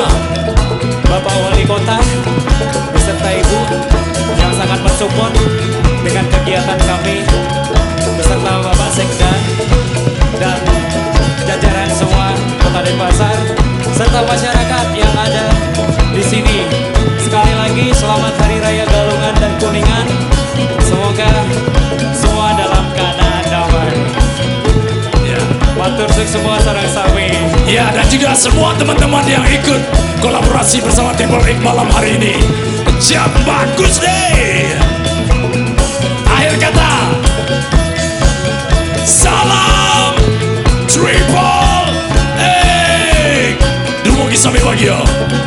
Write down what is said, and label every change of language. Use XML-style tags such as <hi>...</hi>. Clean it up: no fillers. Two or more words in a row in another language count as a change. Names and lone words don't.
<id>Ibu, Bapak Wali Kota beserta Ibu yang sangat mensupport dengan kegiatan kami beserta Bapak Sekda dan jajaran semua Kota Denpasar serta masyarakat yang ada di sini. Sekali lagi selamat Hari Raya Galungan dan Kuningan. Semoga semua dalam keadaan damai. Ya.</id> <ban>Matur suwun semua sareng sami.</ban> <id>Ya, dan juga semua teman-teman yang ikut kolaborasi bersama Table X malam hari ini. Jam bagus deh. Akhir kata, salam Triple X. Dumugi sampai pagi ya.</id>